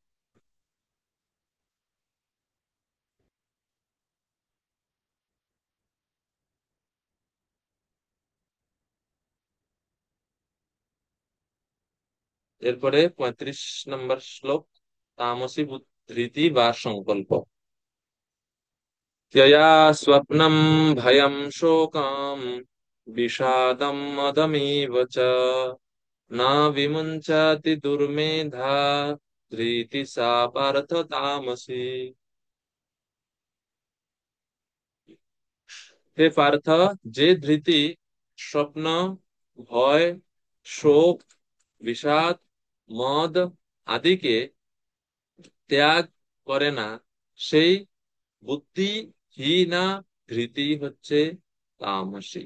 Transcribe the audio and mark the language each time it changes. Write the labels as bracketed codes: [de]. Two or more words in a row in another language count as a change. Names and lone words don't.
[bn] এরপরে 35 নম্বর শ্লোক, তামসী ধৃতি বা সংকল্প। [sa] यया स्वप्नं भयं शोकं विषादं मदमेव च न विमुञ्चति दुर्मेधा धृति सा पार्थ तामसी। [bn] হে পার্থ, যে ধৃতি স্বপ্ন, ভয়, শোক, বিষাদ, মদ আদিকে ত্যাগ করে না, সেই বুদ্ধিহীনা ধৃতি হচ্ছে তামসী।